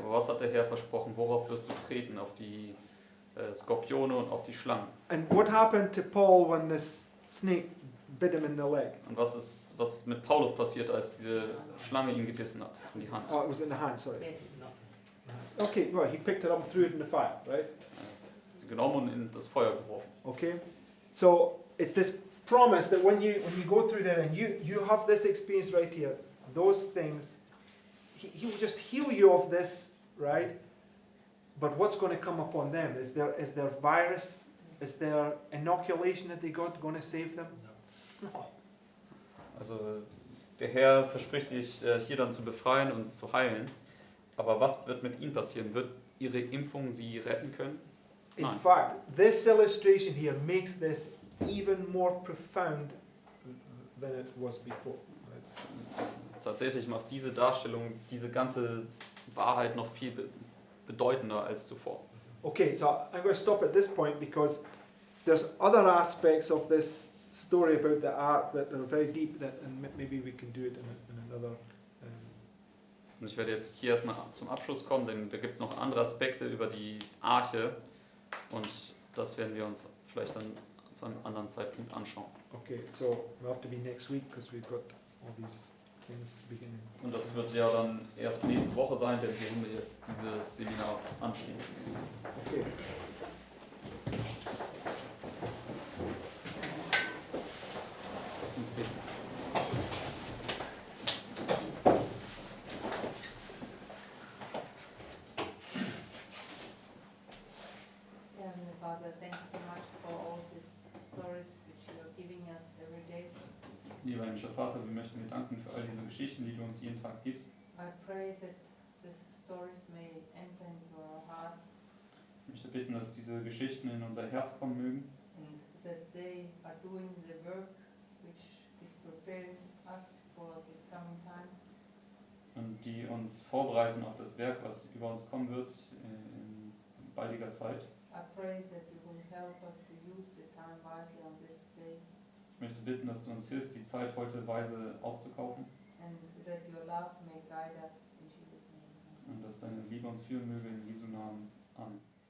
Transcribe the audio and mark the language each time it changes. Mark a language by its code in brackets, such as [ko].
[de] Aber was hat der Herr versprochen? Worauf wirst du treten? Auf die Skorpione und auf die Schlangen. [en] And what happened to Paul when this snake bit him in the leg? [de] Und was mit Paulus passiert, als diese Schlange ihn gebissen hat in die Hand? [en] Oh, it was in the hand, sorry. Yes. Okay, well, he picked it up and threw it in the fire, right? [de] Sie genommen und in das Feuer geworfen. [en] Okay? So it's this promise that when you go through there and you have this experience right here, those things, he will just heal you of this, right? But what's going to come upon them? Is there virus? Is there inoculation that they got going to save them? No. [de] Also der Herr verspricht dich hier dann zu befreien und zu heilen. Aber was wird mit ihnen passieren? Wird ihre Impfung sie retten können? [en] In [de] Nein. [en] fact, this illustration here makes this even more profound than it was before. Right? [de] Tatsächlich macht diese Darstellung diese ganze Wahrheit noch viel bedeutender als zuvor. [en] Okay, so I'm going to stop at this point because there's other aspects of this story about the ark that are very deep, and maybe we can do it in another. [de] Und ich werde jetzt hier erstmal zum Abschluss kommen, denn da gibt es noch andere Aspekte über die Arche und das werden wir uns vielleicht dann zu einem anderen Zeitpunkt anschauen. [en] Okay, so we'll have to be next week because we've got all these things beginning. [de] Und das wird ja dann erst nächste Woche sein, denn wir haben jetzt dieses Seminar anstehen. [en] Okay. [de] Lass uns beten. [en] Heavenly Father, thank you so much for all these stories which you are giving us every day. [de] Lieber himmlischer Vater, wir möchten dir danken für all diese Geschichten, die du uns jeden Tag gibst. [en] I pray that these stories may enter into our hearts [de] Ich möchte bitten, dass diese Geschichten in unser Herz kommen mögen [en] and that they are doing the work which is preparing us for the coming time. [de] und die uns vorbereiten auf das Werk, was über uns kommen wird in baldiger Zeit. [en] I pray that you will help us to use the time wisely on this day [de] Ich möchte bitten, dass du uns hilfst, die Zeit heute weise auszukaufen [en] and that your love may guide us in Jesus' name. [de] und dass deine Liebe uns führen möge in Jesu Namen. Amen.